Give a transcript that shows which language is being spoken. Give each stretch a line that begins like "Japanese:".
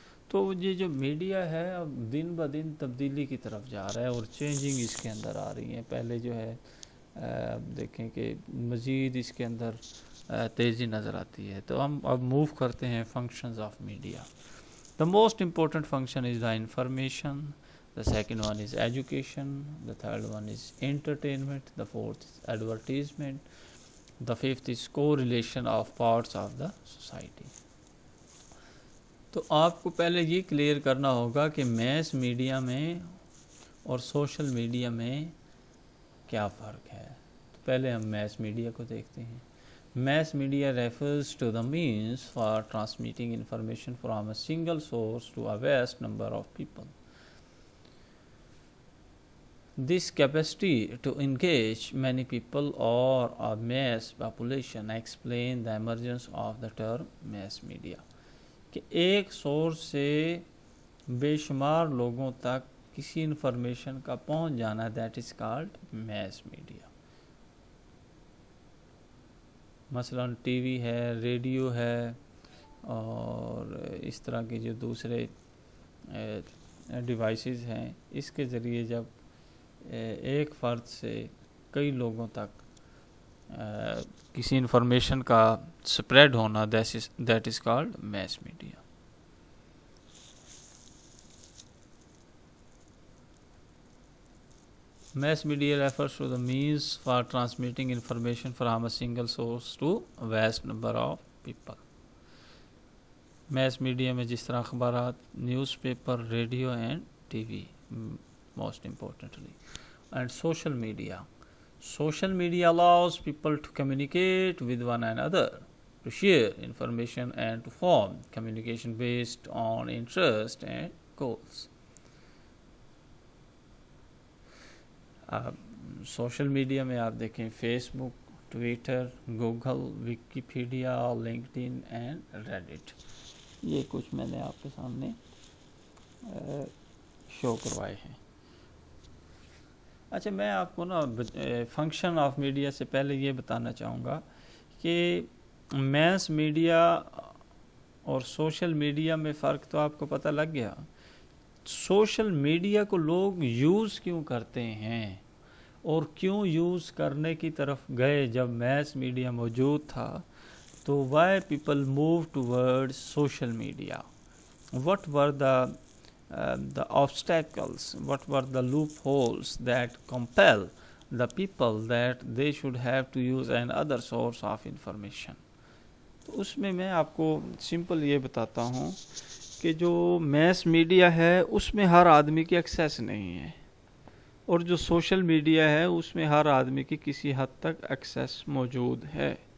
Urdu: تو یہ جو میڈیا ہے اب دن بہ دن تبدیلی کی طرف جا رہا ہے، اور چینجنگ اس کے اندر آ رہی ہیں. پہلے جو ہے دیکھیں کہ مزید اس کے اندر تیزی نظر آتی ہے. تو ہم اب موو کرتے ہیں functions of media.
English: The most important function is the information, the second one is education, the third one is entertainment, the fourth is advertisement, the fifth is correlation of parts of the society.
Urdu: تو آپ کو پہلے یہ clear کرنا ہوگا کہ mass media میں اور سوشل میڈیا میں کیا فرق ہے. تو پہلے ہم میس میڈیا کو دیکھتے ہیں.
English: Mass media refers to the means for transmitting information from a single source to a vast number of people. This capacity to engage many people or a mass population explain the emergence of the term mass media.
Urdu: کہ ایک source سے بے شمار لوگوں تک کسی information کا پہنچ جانا،
English: that is called mass media.
Urdu: مثلا ٹی وی ہے، ریڈیو ہے، اور اس طرح کے جو دوسرے ڈیوائسز ہیں، اس کے ذریعے جب ایک فرد سے کئی لوگوں تک کسی انفارمیشن کا سپریڈ ہونا،
English: That is called mass media. Mass media refers to the means for transmitting information from a single source to a vast number of people.
Urdu: Mass media میں جس طرح اخبارات، news paper, radio and T V
English: most importantly. And social media. Social media allows people to communicate with one another, to share information and to form communication based on interest and goals.
Urdu: Social media میں آپ دیکھیں face book, Twitter, Google, Wikipedia, linked in and Reddit. یہ کچھ میں نے آپ کے سامنے شو کروائے ہیں. اچھا، میں آپ کو نا فنکشن آف میڈیا سے پہلے یہ بتانا چاہوں گا کہ میس میڈیا اور سوشل میڈیا میں فرق تو آپ کو پتہ لگ گیا. سوشل میڈیا کو لوگ یوز کیوں کرتے ہیں اور کیوں یوز کرنے کی طرف گئے جب میس میڈیا موجود تھا.
English: تو why people move toward social media, what were the obstacles, what were the loopholes that compel the people that they should have to use another source of information.
Urdu: تو اس میں آپ کو سمپل یہ بتاتا ہوں کہ جو میس میڈیا ہے اس میں ہر آدمی کی ایکسیس نہیں ہے، اور جو سوشل میڈیا ہے اس میں ہر آدمی کی کسی حد تک ایکسیس موجود ہے.